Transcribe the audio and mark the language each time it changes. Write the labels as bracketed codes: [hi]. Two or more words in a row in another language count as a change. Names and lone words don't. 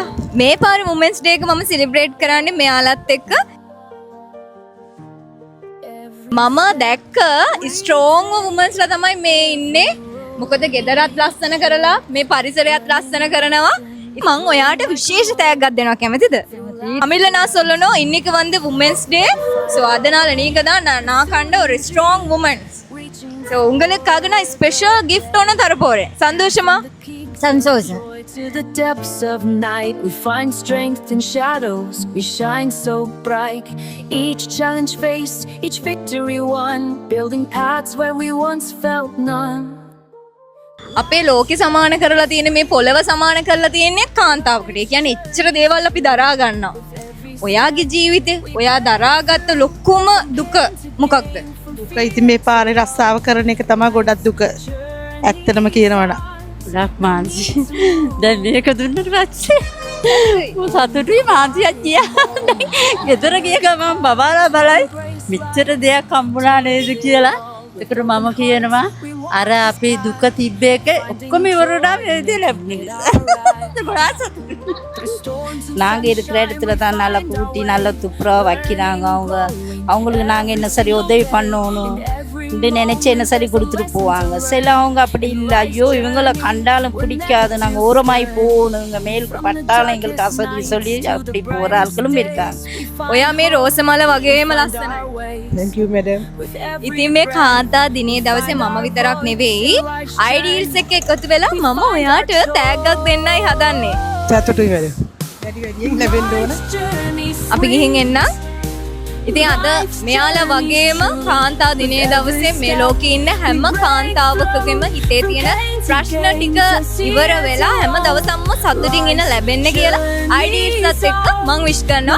[si] මේ පාර Women's Day එක මම සෙලිබ්‍රේට් කරන්නේ මෙයාලත් එක්ක. මම දැක්ක [en] strong womens [si] ලා තමයි මේ ඉන්නේ. මොකද ගෙදරත් ලස්සන කරලා මේ පරිසරයත් ලස්සන කරනවා. මම ඔයාට විශේෂ තෑග්ගක් දෙනවා කැමතිද? [ta] தமிழ்ல நான் சொல்லணும் இன்னைக்கு வந்து Women's Day. ஸோ அதனால நீங்க தான் நான் கண்ட ஒரு [en] strong womens. [ta] ஸோ உங்களுக்காக நான் [en] special gift [ta] ஒன்று தர போறேன். சந்தோஷமா? சந்தோஷம். [en] To the depths of night, we find strength in shadows. We shine so bright. Each challenge faced, each victory won. Building paths where we once felt none. [si] අපේ ලෝකෙ සමාන කරලා තියෙන මේ පොළව සමාන කරලා තියෙන්නේ කාන්තාවකට. ඒ කියන්නේ එච්චර දේවල් අපි දරා ගන්නවා. ඔයාගේ ජීවිතේ ඔයා දරාගත්ත ලොකුම දුක මොකක්ද? දුක ඉතින් මේ පාරේ රස්සාව කරන එක තමයි ගොඩක් දුක. ඇත්තටම කියනවා නම්. ගොඩක් මාන්සි. දැන් මේක දුන්නට පස්සේ සතුටුයි මාන්සියක් ගියා. ගෙදර ගිය ගමන් බබාලා බලයි මෙච්චර දෙයක් හම්බුණා නේද කියලා. ඒකට මම කියනවා අර අපේ දුක තිබ්බ එක ඔක්කොම ඉවරුණා මේ විදිහට ලැබුණේ. [ta] நாங்க இருக்கிற இடத்துல தான் நல்லா கூட்டி நல்லா துப்புரவா வைக்கிறாங்க. அவங்களுக்கு நாங்கள் என்ன சரி உதவி பண்ணணும் நினைச்சு என்ன சரி கொடுத்துட்டு போவாங்க. சிலவங்க அப்படி இல்லை, ஐயோ இவங்கள கண்டாலும் பிடிக்காது, நாங்கள் ஓரமாய் போகணும், இங்கே மேலுக்கு பட்டாலும் எங்களுக்கு அசதி சொல்லி அப்படி போகிற ஆட்களும் இருக்காங்க. [si] ඔයා මේ රෝසමල වගේම ලස්සනයි. [en] Thank you madam. [si] ඉතින් මේ කාන්තා දිනේ දවසේ මම විතරක් නෙවෙයි අයිඩීල්ස් එක්ක එකතු වෙලා මම ඔයාට තෑග්ගක් දෙන්නයි හදන්නේ. සතුටුයි madam. වැඩි වැඩියෙන් ලැබෙන්න ඕන. අපි ගිහින් එන්න. ඉතින් අද මෙයාලා වගේම කාන්තා දිනේ දවසේ මේ ලෝකේ ඉන්න හැම කාන්තාවකගෙම හිතේ තියෙන ප්‍රශ්න ටික ඉවර වෙලා හැම දවසක්ම සතුටින් ඉන්න ලැබෙන්න කියලා අයිඩීල්ස්ත් එක්ක මම විශ් කරනවා.